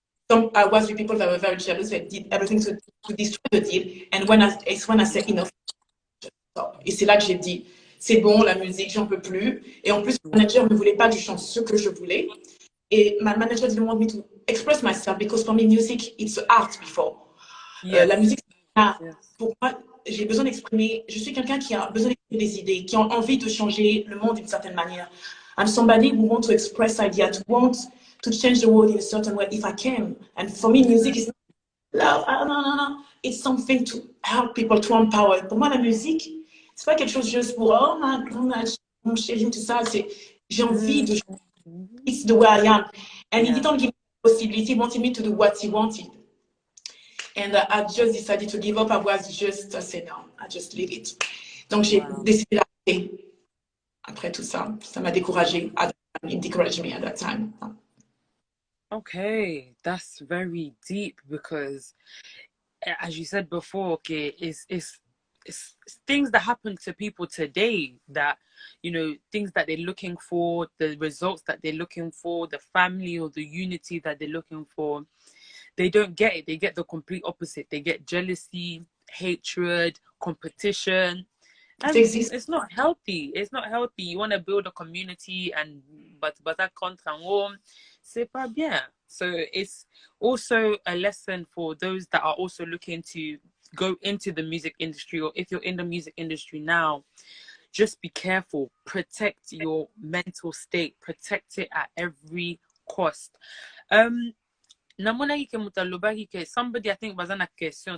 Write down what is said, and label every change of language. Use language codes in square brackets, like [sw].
[fr] Donc, [en] I was with people that were very jealous, that did everything to destroy the deal. And it's when I said enough. [fr] Et c'est là que j'ai dit, c'est bon, la musique, j'en peux plus. Et en plus, le manager ne voulait pas que je chante ce que je voulais. Et [en] my manager didn't want me to express myself because for me, music, it's art before. [fr] La musique, pour moi, j'ai besoin d'exprimer. Je suis quelqu'un qui a besoin d'exprimer des idées, qui a envie de changer le monde d'une certaine manière. [en] I'm somebody who wants to express ideas, who wants to change the world in a certain way if I can. And for me, music is not love. No. It's something to help people, to empower. [fr] Pour moi, la musique, c'est pas quelque chose juste pour mon chéri, tout ça. J'ai envie de. [en] It's the way I am. And he didn't give me the possibility. He wanted me to do what he wanted. And I just decided to give up. I said no, I just leave it. [fr] Donc j'ai décidé d'arrêter. Après tout ça, ça m'a découragée. [en] It discouraged me at that time. Okay, that's very deep because, as you said before, okay, it's things that happen to people today, that, you know, things that they're looking for, the results that they're looking for, the family or the unity that they're looking for, they don't get it. They get the complete opposite. They get jealousy, hatred, competition, and it's not healthy. It's not healthy. You want to build a community, and but [fr] ça contre en haut, c'est pas bien. [en] So it's also a lesson for those that are also looking to go into the music industry, or if you're in the music industry now, just be careful. Protect your mental state. Protect it at every cost. [ln] Namona hike mutaloba hike, [en] somebody I think [ln] bazana question.